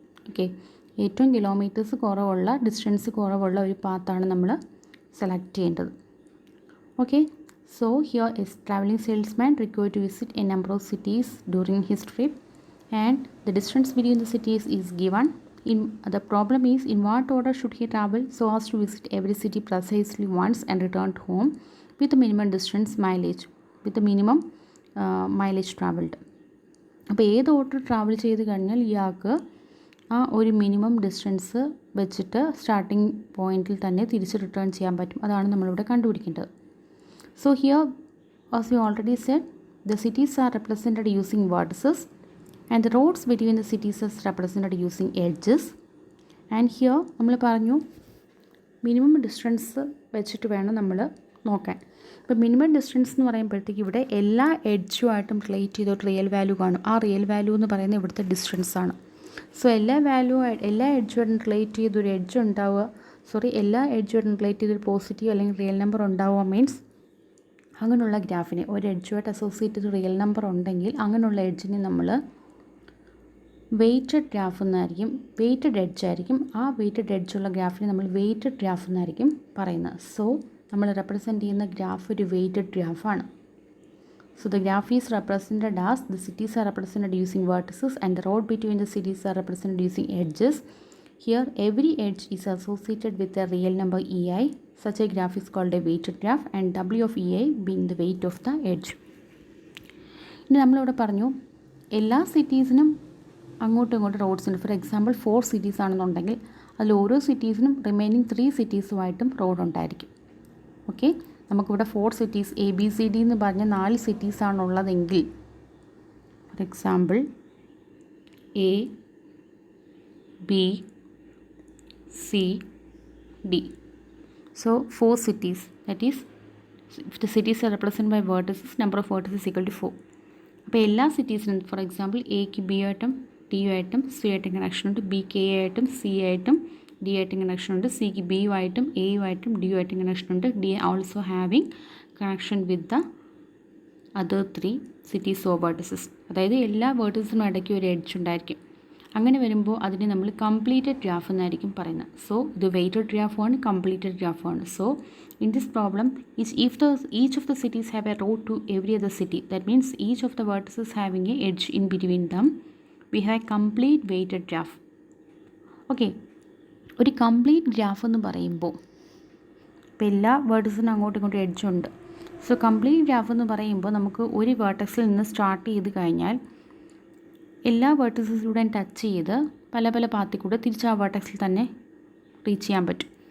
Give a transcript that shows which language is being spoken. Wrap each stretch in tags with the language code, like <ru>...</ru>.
<ml>Okay, ഏറ്റവും kilometres കുറവുള്ള, distance കുറവുള്ള ഒരു പാത്താണ് നമ്മൾ സെലക്ട് ചെയ്യേണ്ടത്.</ml> <en>Okay, so here is travelling salesman required to visit a number of cities during his trip and the distance between the cities is given. The problem is in what order should he travel so as to visit every city precisely once and return home with the minimum distance mileage, with the minimum mileage traveled.</en> <ml>അപ്പോൾ ഏത് order travel ചെയ്ത് കഴിഞ്ഞാൽ ഇയാൾക്ക് ആ ഒരു minimum distance വെച്ചിട്ട് starting പോയിന്റിൽ തന്നെ തിരിച്ച് റിട്ടേൺ ചെയ്യാൻ പറ്റും. അതാണ് നമ്മളിവിടെ കണ്ടുപിടിക്കേണ്ടത്.</ml> <en>So here as we already said, the cities are represented using vertices and the roads between the cities is represented using edges. And here</en> <ml>നമ്മൾ പറഞ്ഞു മിനിമം ഡിസ്റ്റൻസ് വെച്ചിട്ട് വേണം നമ്മൾ നോക്കാൻ. ഇപ്പോൾ മിനിമം ഡിസ്റ്റൻസ് എന്ന് പറയുമ്പോഴത്തേക്ക് ഇവിടെ എല്ലാ എഡ്ജുമായിട്ടും റിലേറ്റ് ചെയ്തോട്ട് റിയൽ വാല്യൂ കാണും. ആ റിയൽ വാല്യൂ എന്ന് പറയുന്നത് ഇവിടുത്തെ ഡിസ്റ്റൻസ് ആണ്. സോ എല്ലാ എഡ്ജുമായിട്ടും റിലേറ്റ് ചെയ്തൊരു എഡ്ജ് ഉണ്ടാവുക, എല്ലാ എഡ്ജുമായിട്ടും റിലേറ്റ് ചെയ്തൊരു പോസിറ്റീവ് അല്ലെങ്കിൽ റിയൽ നമ്പർ ഉണ്ടാവുക മീൻസ് അങ്ങനെയുള്ള ഗ്രാഫിനെ, ഒരു എഡ്ജുമായിട്ട് അസോസിയേറ്റ് ചെയ്ത് റിയൽ നമ്പർ ഉണ്ടെങ്കിൽ അങ്ങനെയുള്ള എഡ്ജിനെ നമ്മൾ വെയ്റ്റഡ് ഗ്രാഫ് എന്നായിരിക്കും, വെയ്റ്റഡ് എഡ്ജ് ആയിരിക്കും. ആ വെയ്റ്റഡ് എഡ്ജുള്ള ഗ്രാഫിനെ നമ്മൾ വെയ്റ്റഡ് ഗ്രാഫ് എന്നായിരിക്കും പറയുന്നത്. സോ നമ്മൾ റെപ്രസെൻറ്റ് ചെയ്യുന്ന ഗ്രാഫ് ഒരു weighted ഗ്രാഫാണ്.</ml> <en>So the graph is represented as the cities are represented using vertices and the road between the cities are represented using edges. Here every edge is associated with a real number ei. Such a graph is called a weighted graph and W of ei being the weight of the edge.</en> <ml>ഇനി നമ്മളിവിടെ പറഞ്ഞു എല്ലാ സിറ്റീസിനും അങ്ങോട്ടും ഇങ്ങോട്ടും roads ഉണ്ട്. For example 4 cities ആണെന്നുണ്ടെങ്കിൽ അതിൽ ഓരോ സിറ്റീസിനും റിമൈനിങ് 3 സിറ്റീസുമായിട്ടും റോഡ് ഉണ്ടായിരിക്കും. ഓക്കെ, നമുക്കിവിടെ 4 cities ABCD എന്ന് പറഞ്ഞ 4 സിറ്റീസാണുള്ളതെങ്കിൽ for example A B C D.</ml> <en>So 4 cities, that is if the cities are represented by vertices, number of vertices equal to 4.</en> <ml>അപ്പോൾ എല്ലാ സിറ്റീസിനും ഫോർ എക്സാമ്പിൾ എക്ക് ബി ആയിട്ടും ടി യു ആയിട്ടും C ആയിട്ടും connection ഉണ്ട്, ബിക്ക് എ ആയിട്ടും സി ആയിട്ടും ഡി ആയിട്ടും കണക്ഷൻ ഉണ്ട്, സിക്ക് ബി യു ആയിട്ടും എ യു ആയിട്ടും ഡി യു ആയിട്ടും കണക്ഷൻ ഉണ്ട്.</ml> <en>D also having connection with the other 3 cities or vertices.</en> <ml>അതായത് എല്ലാ വേർട്ടിസിനും ഇടയ്ക്ക് ഒരു എഡ്ജ് ഉണ്ടായിരിക്കും. അങ്ങനെ വരുമ്പോൾ അതിനെ നമ്മൾ കംപ്ലീറ്റഡ് ഗ്രാഫ് എന്നായിരിക്കും പറയുന്നത്. സോ ഇത് weighted ഗ്രാഫാണ്, completed ഗ്രാഫാണ്.</ml> <en>So in this problem each of the cities have a road to every other city, that means each of the vertices having a edge in between them, we have a complete weighted graph.</en> <ml>Okay, ഒരു complete graph എന്ന് പറയുമ്പോൾ ഇപ്പോൾ എല്ലാ വേർട്ടിസിനും അങ്ങോട്ടും ഇങ്ങോട്ടും edge ഉണ്ട്. So complete graph എന്ന് പറയുമ്പോൾ നമുക്ക് ഒരു വേർട്ടക്സിൽ നിന്ന് സ്റ്റാർട്ട് ചെയ്ത് കഴിഞ്ഞാൽ എല്ലാ വേർട്ടിസസിലൂടെയും ടച്ച് ചെയ്ത് പല പല പാത്തിൽ കൂടെ തിരിച്ച് ആ വേർട്ടക്സിൽ തന്നെ റീച്ച് ചെയ്യാൻ പറ്റും.</ml>